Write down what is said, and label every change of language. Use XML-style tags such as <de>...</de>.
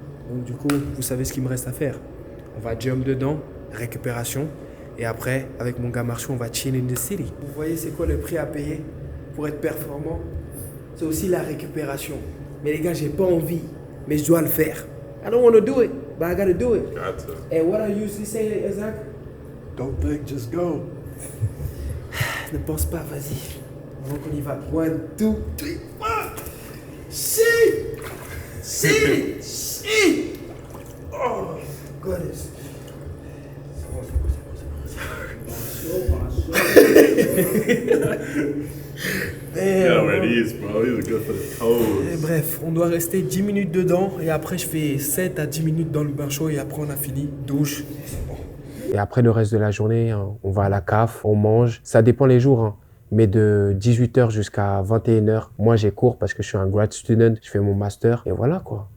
<fr>Donc du coup, vous savez ce qu'il me reste à faire. On va jump dedans, récupération. Et après, avec mon gars Marchou, on va</fr> <en>chill in the city.</en> <fr>Vous voyez, c'est quoi le prix à payer pour être performant? C'est aussi la récupération. Mais les gars, j'ai pas envie, mais je dois le faire.</fr> <en>I don't want to do it, but I gotta do it. Got to. And what I usually say, Isaac? Don't think, just go.</en> <fr>Ne pense pas, vas-y. Donc on y va. 1, 2, 3, 4.</fr> <en>See! See! See! Oh, goodness. Yeah, wear these, bro. These are good for the toes.</en> <fr>Et bref, on doit rester 10 minutes dedans et après je fais 7 à 10 minutes dans le bain chaud et après on a fini, douche, et c'est bon. Et après le reste de la journée, hein, on va à la CAF, on mange. Ça dépend les jours, hein. Mais de 18h jusqu'à 21h, moi j'ai cours parce que je suis un grad student, je fais mon master et voilà quoi.</fr>